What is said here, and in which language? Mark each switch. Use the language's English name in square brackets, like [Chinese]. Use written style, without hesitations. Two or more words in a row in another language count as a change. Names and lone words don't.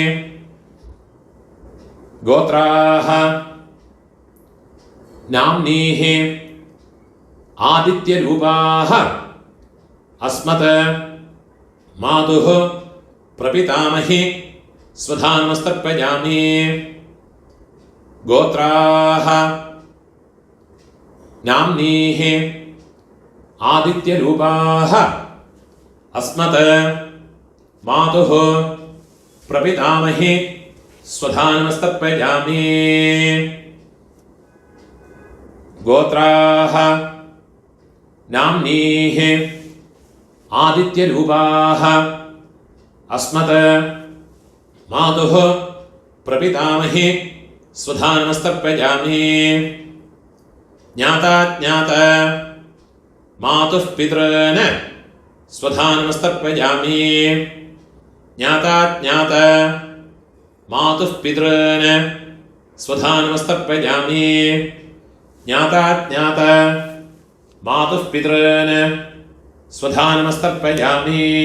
[Sanskrit] ഗോത്രാഹ നാംനീഹി ആദിത്യരൂപാഹ അസ്മത് മാതുഃ പ്രപിതാമഹി സ്വധാനമസ്തർപ്പയാമി. ഗോത്രാഹ നാംനീഹി ആദിത്യരൂപാഹ അസ്മത് മാതുഃ പ്രപിതാമഹി स्वधानमस्तर्पयामि गोत्राः नाम्नीः आदित्यरूपाः अस्मत् मातुः प्रपितामही स्वधानमस्तर्पयामि ज्ञाताज्ञात मातुः पितॄन् स्वधानमस्तर्पयामि ज्ञाताज्ञात मातुः पितॄन् स्वधानमस्तर्पयामि ज्ञाताज्ञात मातुः पितॄन् स्वधानमस्तर्पयामि